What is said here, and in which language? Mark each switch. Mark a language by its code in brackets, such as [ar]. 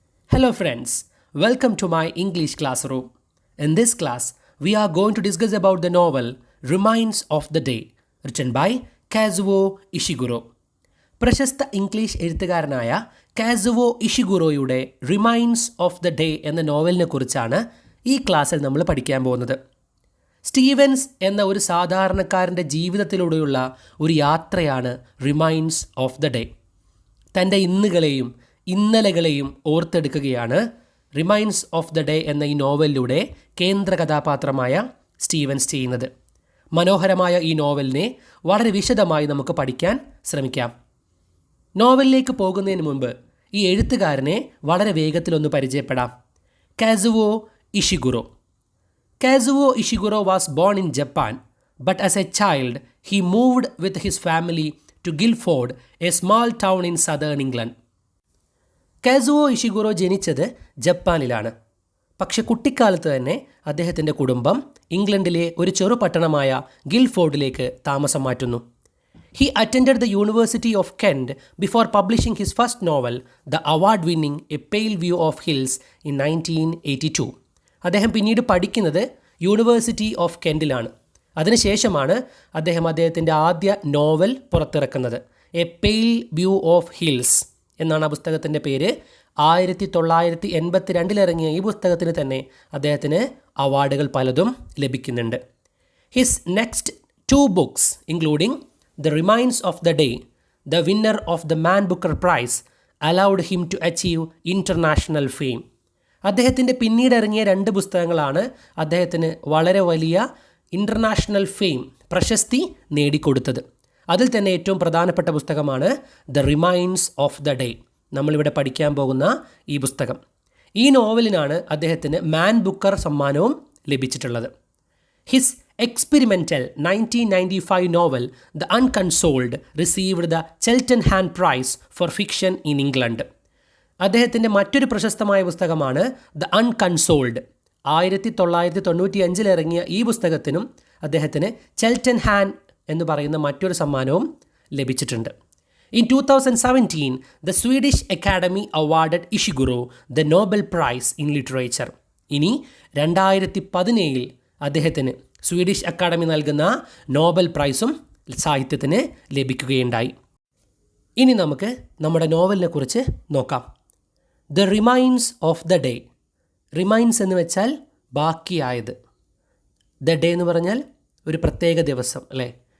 [en] Hello friends, welcome to my English classroom. In this class, we are going to discuss about the novel Remains of the Day, written by Kazuo Ishiguro. [ml] പ്രശസ്ത English എഴുത്തുകാരനായ കാസുവോ ഇഷിഗുറോയുടെ remains of the day എന്ന നോവലിനെ കുറിച്ചാണ് ഈ ക്ലാസ്സിൽ നമ്മൾ പഠിക്കാൻ പോകുന്നത്. സ്റ്റീവൻസ് എന്ന ഒരു സാധാരണക്കാരൻ്റെ ജീവിതത്തിലൂടെയുള്ള ഒരു യാത്രയാണ് റിമൈൻസ് ഓഫ് ദ ഡേ. തൻ്റെ ഇന്നുകളെയും ഇന്നലകളെയും ഓർത്തെടുക്കുകയാണ് റിമൈൻസ് ഓഫ് ദ ഡേ എന്ന ഈ നോവലിലൂടെ കേന്ദ്ര കഥാപാത്രമായ സ്റ്റീവൻസ് ചെയ്യുന്നത്. മനോഹരമായ ഈ നോവലിനെ വളരെ വിശദമായി നമുക്ക് പഠിക്കാൻ ശ്രമിക്കാം. നോവലിലേക്ക് പോകുന്നതിന് മുൻപ് ഈ എഴുത്തുകാരനെ വളരെ വേഗത്തിലൊന്ന് പരിചയപ്പെടാം. [en] Kazuo Ishiguro. Kazuo Ishiguro was born in Japan, but as a child he moved with his family to Guildford, a small town in southern England. [ml] കാസുവോ ഇഷിഗുറോ ജനിച്ചത് ജപ്പാനിലാണ്. പക്ഷെ കുട്ടിക്കാലത്ത് തന്നെ അദ്ദേഹത്തിൻ്റെ കുടുംബം ഇംഗ്ലണ്ടിലെ ഒരു ചെറുപട്ടണമായ ഗിൽഫോർഡിലേക്ക് താമസം മാറ്റുന്നു. [en] He attended the University of Kent before publishing his first novel, the award-winning A Pale View of Hills in 1982. [ml] അദ്ദേഹം പിന്നീട് പഠിക്കുന്നത് യൂണിവേഴ്സിറ്റി ഓഫ് കെൻറ്റിലാണ്. അതിനുശേഷമാണ് അദ്ദേഹത്തിൻ്റെ ആദ്യ novel പുറത്തിറക്കുന്നത്. A pale view of hills എന്നാണ് ആ പുസ്തകത്തിൻ്റെ പേര്. 1982 ഇറങ്ങിയ ഈ പുസ്തകത്തിന് തന്നെ അദ്ദേഹത്തിന് അവാർഡുകൾ പലതും ലഭിക്കുന്നുണ്ട്. [en] His next 2 books, including The Remains of the Day, the winner of the Man Booker Prize, allowed him to achieve international fame. [ml] അദ്ദേഹത്തിൻ്റെ പിന്നീട് ഇറങ്ങിയ 2 പുസ്തകങ്ങളാണ് അദ്ദേഹത്തിന് വളരെ വലിയ [en] international fame, [ml] പ്രശസ്തി നേടിക്കൊടുത്തത്. അതിൽ തന്നെ ഏറ്റവും പ്രധാനപ്പെട്ട പുസ്തകമാണ് the remains of the day, നമ്മളിവിടെ പഠിക്കാൻ പോകുന്ന ഈ പുസ്തകം. ഈ നോവലിനാണ് അദ്ദേഹത്തിന് മാൻ ബുക്കർ സമ്മാനവും ലഭിച്ചിട്ടുള്ളത്. [en] His experimental 1995 novel The Unconsoled received the Cheltenham Prize for Fiction in England. [ml] അദ്ദേഹത്തിൻ്റെ മറ്റൊരു പ്രശസ്തമായ പുസ്തകമാണ് ദ അൺകൺസോൾഡ്. 1995 ഇറങ്ങിയ ഈ പുസ്തകത്തിനും അദ്ദേഹത്തിന് ചെൽറ്റൻഹാം എന്ന് പറയുന്ന മറ്റൊരു സമ്മാനവും ലഭിച്ചിട്ടുണ്ട്. [en] In 2017, the Swedish Academy awarded Ishiguro the Nobel Prize in Literature. [ml] ഇനി 2017 അദ്ദേഹത്തിന് സ്വീഡിഷ് അക്കാഡമി നൽകുന്ന നോബൽ പ്രൈസും സാഹിത്യത്തിന് ലഭിക്കുകയുണ്ടായി. ഇനി നമുക്ക് നമ്മുടെ നോവലിനെ കുറിച്ച് നോക്കാം. The remains of the day. Remains എന്ന് വെച്ചാൽ ബാക്കിയായത്. ദ ഡേ എന്ന് പറഞ്ഞാൽ ഒരു പ്രത്യേക ദിവസം, അല്ലേ?